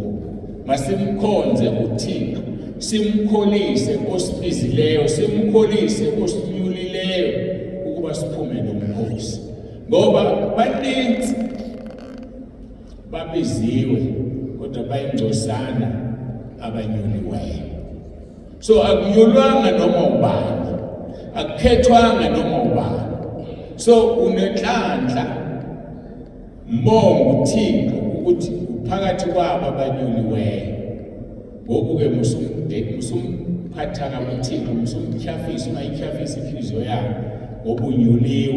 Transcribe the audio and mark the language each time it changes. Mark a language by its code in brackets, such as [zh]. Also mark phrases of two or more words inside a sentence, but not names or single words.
[xh] Masimkhonze uThixo, simkholise osibizileyo, simkholise osinyulileyo ukuba siphume nomkhosi. Ngoba baninzi babiziwe kodwa bayingcosana abanyuliweyo. So akunyulwanga noma ubani, akukhethwanga noma ubani. So unenhlanhla, mbonga uThixo ukuthi phakathi kwabo abanyuliweyo. Ngoku-ke musumphatha kabuThixo, musumtyhafisa, ungayityhafisa inhliziyo yakho ngoba unyuliwe.